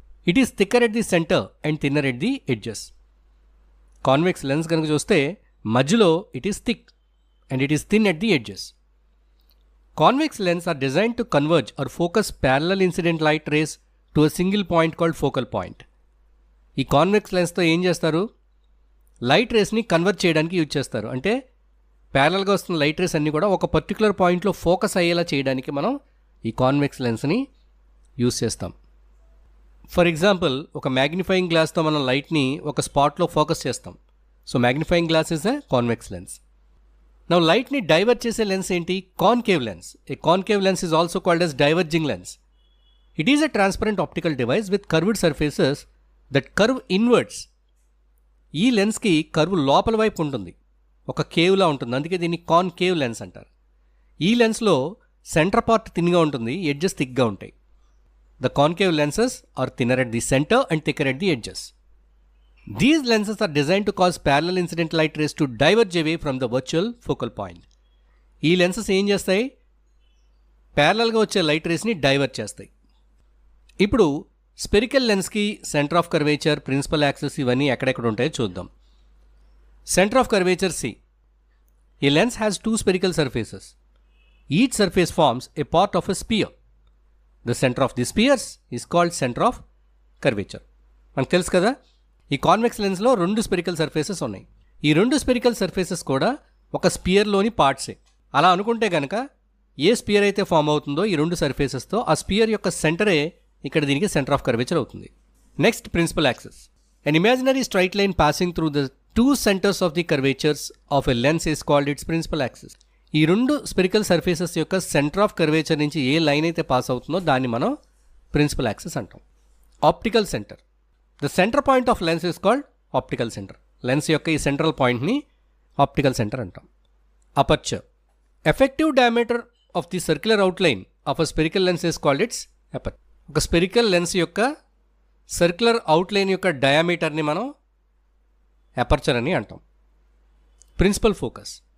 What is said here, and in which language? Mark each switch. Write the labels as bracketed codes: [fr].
[en] It is thicker at the centre and thinner at the edges. [te] Convex lens కనుక చూస్తే మధ్యలో [en] It is thick and it is thin at the edges. Convex lenses are designed to converge or focus parallel incident light rays to a single point called focal point. [te] ఈ convex లెన్స్తో ఏం చేస్తారు? Light రేస్ని convert చేయడానికి use చేస్తారు. అంటే ప్యారలల్గా వస్తున్న light race అన్నీ కూడా ఒక పర్టికులర్ పాయింట్లో ఫోకస్ అయ్యేలా చేయడానికి మనం ఈ కాన్వెక్స్ లెన్స్ని యూజ్ చేస్తాం. [en] for example, [te] ఒక మ్యాగ్నిఫైయింగ్ గ్లాస్తో మనం లైట్ని ఒక స్పాట్లో ఫోకస్ చేస్తాం. [en] So magnifying glass is a convex lens. [te] Now లైట్ని డైవర్ట్ చేసే లెన్స్ ఏంటి? Concave lens. [en] A concave lens is also called as diverging lens. It is a transparent optical device with curved surfaces that curve inwards. [te] ఈ లెన్స్కి curve లోపల వైపు ఉంటుంది, ఒక కేవ్లా ఉంటుంది, అందుకే దీన్ని కాన్కేవ్ లెన్స్ అంటారు. ఈ లెన్స్లో సెంటర్ పార్ట్ థిన్గా ఉంటుంది, ఎడ్జెస్ థిక్గా ఉంటాయి. [en] The concave lenses are thinner at the centre and thicker at the edges. These lenses are designed to cause parallel incident light rays to diverge away from the virtual focal point. [te] ఈ lenses ఏం చేస్తాయి? ప్యారలల్గా వచ్చే light రేస్ని divert చేస్తాయి. ఇప్పుడు spherical లెన్స్కి centre of curvature, principal axis ఇవన్నీ ఎక్కడెక్కడ ఉంటాయో చూద్దాం. [en] Centre of curvature C. A lens has two spherical surfaces. Each surface forms a part of a sphere. The center of the spheres is called center of curvature. [te] మనకు తెలుసు కదా, ఈ convex లెన్స్లో రెండు spherical surfaces ఉన్నాయి. ఈ రెండు spherical surfaces కూడా ఒక స్పియర్లోని పార్ట్సే. అలా అనుకుంటే కనుక ఏ స్పియర్ అయితే ఫామ్ అవుతుందో ఈ రెండు సర్ఫేసెస్తో ఆ స్పియర్ యొక్క సెంటరే ఇక్కడ దీనికి సెంటర్ ఆఫ్ కర్వేచర్ అవుతుంది. Next, principal axis. [en] An imaginary straight line passing through the two centres of the curvatures of a lens is called its principal axis. [te] ఈ రెండు స్పెరికల్ సర్ఫేసెస్ యొక్క సెంటర్ ఆఫ్ కర్వేచర్ నుంచి ఏ line అయితే pass అవుతుందో దాన్ని మనం principal axis అంటాం. [en] Optical centre. The center point of lens is called optical center. [te] Lens యొక్క ఈ సెంట్రల్ పాయింట్ని ఆప్టికల్ సెంటర్ అంటాం. Aperture. [en] Effective diameter of the circular outline of a spherical lens is called its aperture. [te] ఒక spherical lens యొక్క circular outline యొక్క డయామీటర్ని మనం aperture అని అంటాం. Principal focus.